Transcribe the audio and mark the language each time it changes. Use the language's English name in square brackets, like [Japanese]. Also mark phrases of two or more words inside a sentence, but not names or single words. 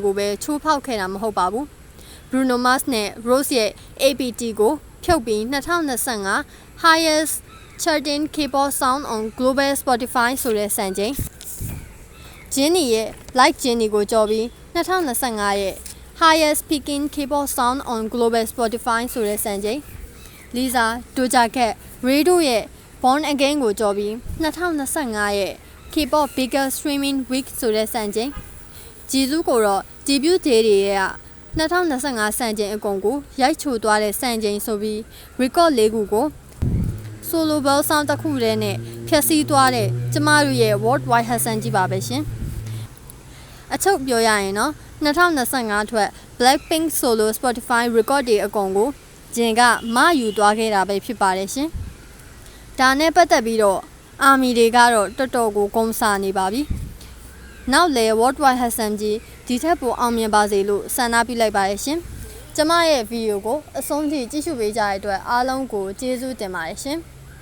[Burmese] ကိုပဲချိုးဖောက်ခဲ့တာမဟုတ်ပါဘူး Bruno Mars နဲ့ Rose ရဲ့ APT ကိုဖြုတ်ပြီး2025 [English] Highest Charting K-pop Song on Global Spotify [Burmese] ဆိုတဲ့စံချိန်ဂျင်းနီရဲ့ Like Jenny ကိုကြော်ပြီး2025ရဲ့ [English] Highest Peaking K-pop Song on Global Spotify [Burmese] ဆိုတဲ့စံချိန်လီဇာ Doja Cat Ray တို့ရဲ့ Born Again ကိုကြော်ပြီး2025ရဲ့ [English] K-pop biggest streaming week [Burmese] ဆိုတဲ့စံချိန်ဂျီဇူးကိုတော့ [English] debut day [Burmese] တွေရဲ့ 2025စံချိန်အကုန်ကိုရိုက်ချိုသွားတဲ့စံချိန်ဆိုပြီး record ၄ခုကို [English] solo ball sound [Burmese] တစ်ခုတည်းနဲ့ဖျက်ဆီး သွားတဲ့ကျမတို့ရဲ့ worldwide Hassan ကြီးပါပဲရှင်အချုပ်ပြောရရင်တော့2025ထွက် Blackpink [English] solo Spotify record [Burmese] တွေအကုန်ကိုဂျင်ကမယူသွားခဲ့တာပဲဖြစ်ပါတယ်ရှင်ဒါနဲ့ပတ်သက်ပြီးတော့အာမီတွေကတော့တော်တော်ကိုဂုဏ်စာနေပါပြီနောက်လေ worldwide Hassan ကြီးဒီထက်ပိုအောင်မြင်ပါစေလို့ဆန္ဒပြုလိုက်ပါရရှင်ကျမရဲ့ဗီဒီယိုကိုအဆုံးထိကြည့်ရှုပေးကြတဲ့အတွက်အားလုံးကိုကျေးဇူးတင်ပါတယ်ရှင်